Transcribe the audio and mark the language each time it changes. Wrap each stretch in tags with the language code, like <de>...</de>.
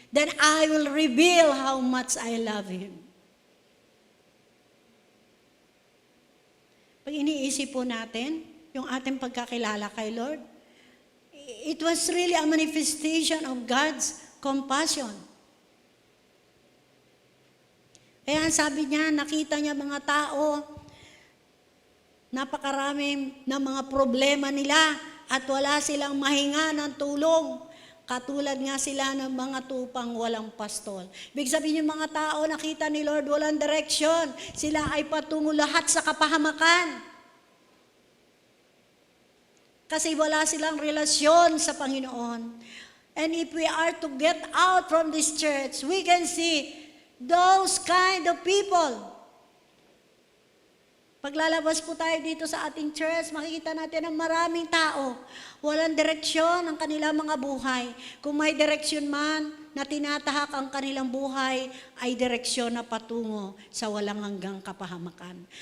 <en>Then I will reveal how much I love him.</en> <tl>Pag iniisip po natin, yung ating pagkakilala kay Lord,</tl> <en>it was really a manifestation of God's compassion.</en> <tl>Kaya sabi niya, nakita niya mga tao, napakarami na mga problema nila at wala silang mahinga ng tulong. Katulad nga sila ng mga tupang walang pastol. Ibig sabihin yung mga tao, nakita ni Lord, walang direksyon. Sila ay patungo lahat sa kapahamakan. Kasi wala silang relasyon sa Panginoon.</tl> <en>And if we are to get out from this church, we can see those kind of people.</en> <tl>Paglalabas po tayo dito sa ating church, makikita natin ang maraming tao. Walang direksyon ang kanilang mga buhay. Kung may direksyon man na tinatahak ang kanilang buhay, ay direksyon na patungo sa walang hanggang kapahamakan.</tl>